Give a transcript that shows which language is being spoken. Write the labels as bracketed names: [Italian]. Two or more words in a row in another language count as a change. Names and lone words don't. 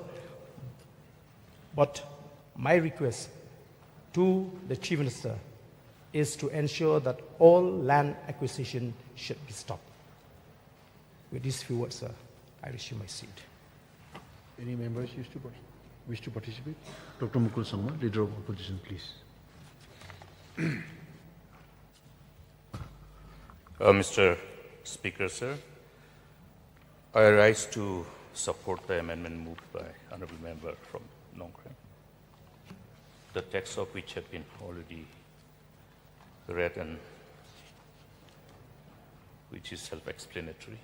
[English] But my request to the Chief Minister is to ensure that all land acquisition should be stopped. With these few words, sir, I resume my seat. Any members wish to participate? Dr. Mukul Sangma, Leader of Opposition, please. Mr. Speaker, sir, I rise to support the amendment moved by Honourable Member from Nongkran, the text of which have been already read and which is self-explanatory.